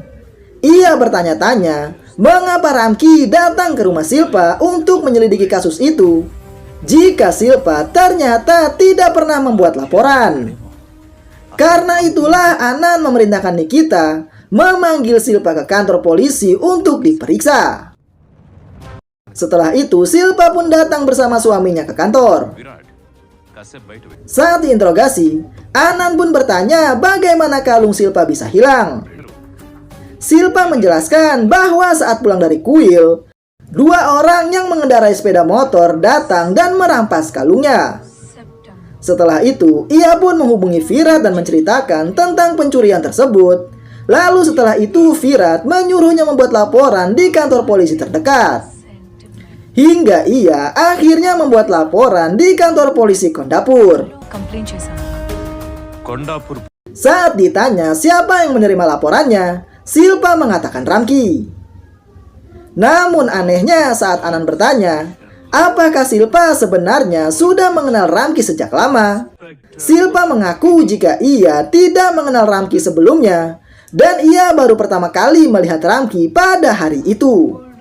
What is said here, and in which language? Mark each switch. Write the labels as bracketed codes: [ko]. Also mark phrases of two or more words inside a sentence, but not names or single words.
[id] Ia bertanya-tanya, mengapa Ramki datang ke rumah Silpa untuk menyelidiki kasus itu, jika Silpa ternyata tidak pernah membuat laporan. Karena itulah Anan memerintahkan Nikita memanggil Silpa ke kantor polisi untuk diperiksa. Setelah itu, Silpa pun datang bersama suaminya ke kantor. [te] విరాట్ కాసేపు బయట వెళ్ళు. [id] Saat diinterogasi, Anan pun bertanya bagaimana kalung Silpa bisa hilang. Silpa menjelaskan bahwa saat pulang dari kuil, 2 orang yang mengendarai sepeda motor datang dan merampas kalungnya. Setelah itu, ia pun menghubungi Virat dan menceritakan tentang pencurian tersebut. Lalu setelah itu, Virat menyuruhnya membuat laporan di kantor polisi terdekat. Hingga ia akhirnya membuat laporan di kantor polisi Kondapur. [te] కంప్లైంట్ చేశాను. కొండాపూర్ [id] Saat ditanya siapa yang menerima laporannya, Silpa mengatakan Ramki. Namun anehnya saat Anan bertanya, apakah Silpa sebenarnya sudah mengenal Ramki sejak lama? Silpa mengaku jika ia tidak mengenal Ramki sebelumnya dan ia baru pertama kali melihat Ramki pada hari itu.